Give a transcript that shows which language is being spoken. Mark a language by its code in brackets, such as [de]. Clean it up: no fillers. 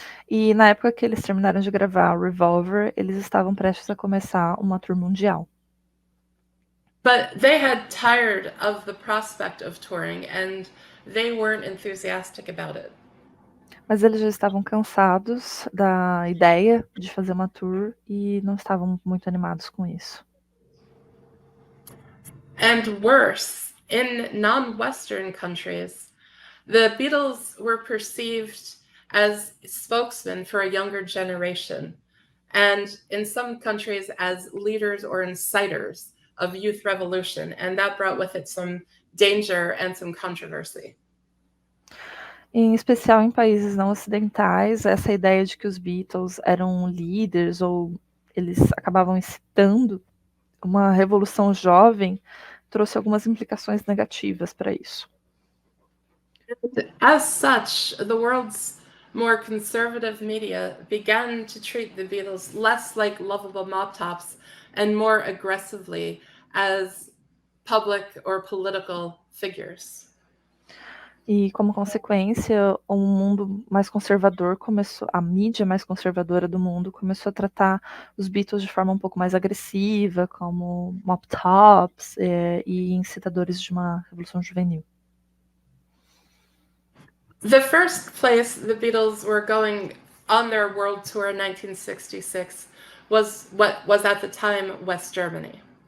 [pt] E na época que eles terminaram de gravar Revolver, eles estavam prestes a começar uma tour mundial. [en] But they had tired of the prospect of touring, and they weren't enthusiastic about it. [pt] Mas eles já estavam cansados da ideia de fazer uma tour e não estavam muito animados com isso. [en] And worse, in non-Western countries, the Beatles were perceived as spokesmen for a younger generation, and in some countries as leaders or inciters of youth revolution, and that brought with it some danger and some controversy. [pt] Em especial em países não ocidentais, essa ideia de que os Beatles eram líderes ou eles acabavam incitando uma revolução jovem trouxe algumas implicações negativas para isso. [en] As such, the world's more conservative media began to treat the Beatles less like lovable mop tops and more aggressively as public or political figures. [pt] E como consequência, o mundo mais conservador a mídia mais conservadora do mundo começou a tratar os Beatles de forma um pouco mais agressiva, como mop tops e incitadores de uma revolução juvenil. [en] The first place the Beatles were going on their world tour in 1966 was what was at the time West Germany.